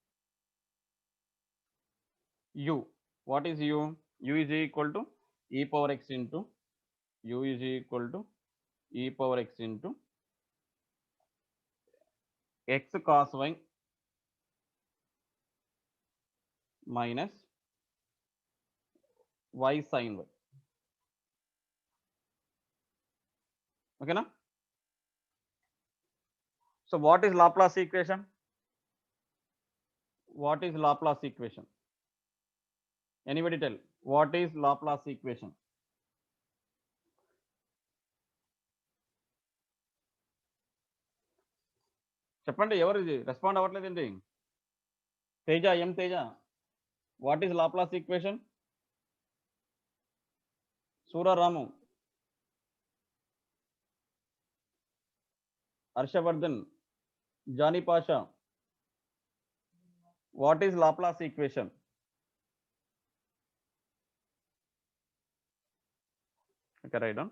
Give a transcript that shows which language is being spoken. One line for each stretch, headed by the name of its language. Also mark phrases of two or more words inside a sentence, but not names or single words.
English: U. What is U? U is equal to e power x into U is equal to e power x into x cos y minus y sin y. Okay, na? So what is Laplace equation? What is Laplace equation? Anybody tell? What is Laplace equation?
Telugu: చెప్పండి, ఎవరు ఇది రెస్పాండ్ అవ్వట్లేదండి?
English: తేజ, ఎం తేజ, what is Laplace equation? సూరారాము, హర్షవర్ధన్, జానీ పాషా, what is Laplace equation? Okay, write down.